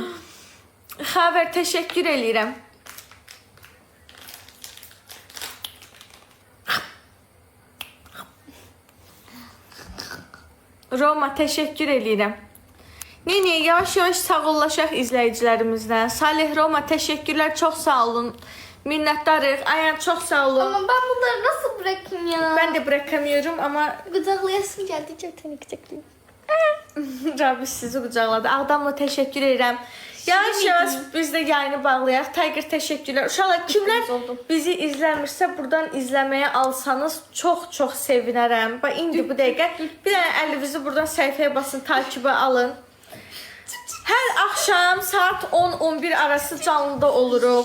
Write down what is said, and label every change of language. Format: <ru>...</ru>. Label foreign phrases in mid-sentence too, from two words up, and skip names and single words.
<az>Xəbər, təşəkkür eləyirəm. Roma, təşəkkür eləyirəm. Nene, yavaş-yavaş sağollaşaq izləyicilərimizdən. Salih, Roma, təşəkkürlər, çox sağ olun. Minnətdarıq. Ayan, çox sağ olun.</az> <tr>Ama ben bunları nasıl bırakayım ya? Ben de bırakamıyorum ama Gıdaklayasım geldi. Çok seni gıdaklayayım.</tr> <az>Rabbi sizi qucaqladı. Ağdamla təşəkkür edirəm. Yavaş-yavaş biz də yayını bağlayaq. Tiger təşəkkürlər. Uşaqlar, kimlər bizi izləmirsə, buradan izləməyə alsanız çox-çox sevinərəm. Bax, indi bu dəqiqə bir dənə əlinizi buradan səhifəyə basın, takibə alın. Hər axşam saat 10-11 arası canlıda oluruq.</az>